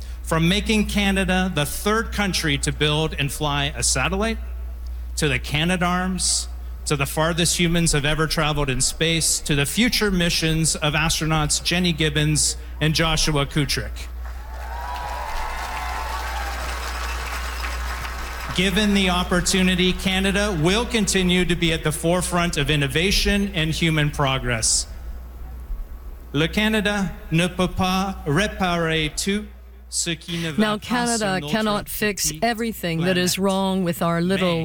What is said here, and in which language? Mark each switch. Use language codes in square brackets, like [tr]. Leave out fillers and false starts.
[en] From making Canada the third country to build and fly a satellite, to the Canadarms, to the farthest humans have ever traveled in space, to the future missions of astronauts Jenny Gibbons and Joshua Kutrick. Given the opportunity, Canada will continue to be at the forefront of innovation and human progress. [fr] Le Canada ne peut pas réparer tout ce qui ne va pas. [en] Now, Canada cannot fix everything planet that is wrong with our little